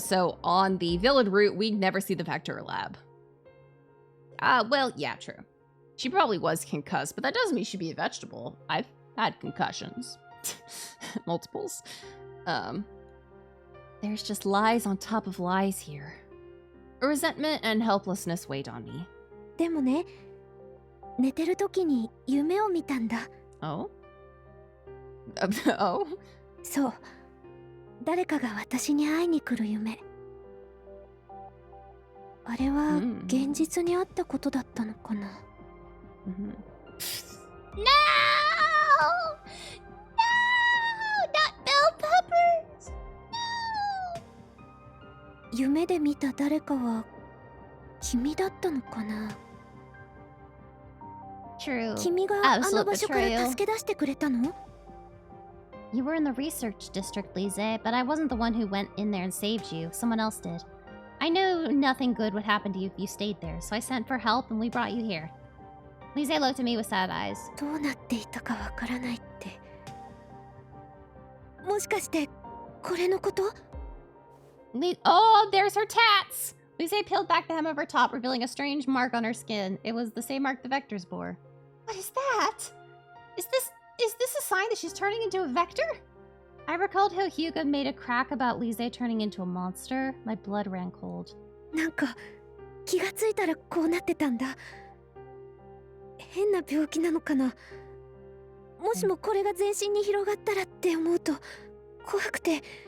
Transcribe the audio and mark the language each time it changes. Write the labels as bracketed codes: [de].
[en] So on the Village route, we never see the Vector Lab. Well, yeah, true. She probably was concussed, but that doesn't mean she'd be a vegetable. I've had concussions. Multiples. There's just lies on top of lies here. Resentment and helplessness weighed on me. [ja] でもね、寝てる時に夢を見たんだ。 [en] Oh? Oh? [ja] そう。誰かが私に会いに来る夢。あれは現実にあったことだったのかな。 [en] No! No! Not bell peppers! No! [ja] 夢で見た誰かは君だったのかな。 [en] True. [ja] 君があの場所から助け出してくれたの？ [en] You were in the research district, Lise, but I wasn't the one who went in there and saved you. Someone else did. I knew nothing good would happen to you if you stayed there, so I sent for help and we brought you here. Lise looked at me with sad eyes. [ja] どうなっていたかわからないって。もしかしてこれのこと？ [en] Oh, there's her tats! Lise peeled back the hem of her top, revealing a strange mark on her skin. It was the same mark the Vectors bore. What is that? Is this a sign that she's turning into a Vector? I recalled how Hyuga made a crack about Lise turning into a monster. My blood ran cold. [ja] なんか気がついたらこうなってたんだ。変な病気なのかな。もしもこれが全身に広がったらって思うと怖くて。